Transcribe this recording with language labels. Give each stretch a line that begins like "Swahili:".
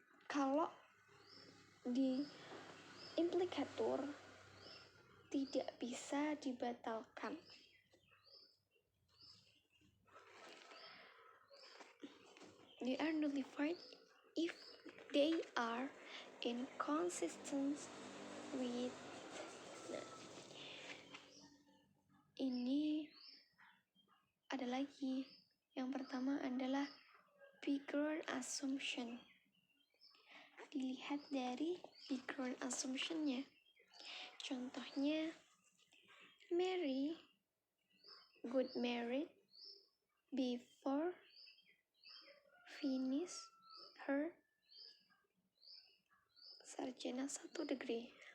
Indonesian: Kalau di implikator tidak bisa dibatalkan.
English: They are nullified if they are inconsistent with.
Indonesian: Nah, ini ada lagi. Yang pertama adalah background assumption. Dilihat dari background assumption-nya.
English: Contohnya, Mary got married before finish her sarjana 1 degree.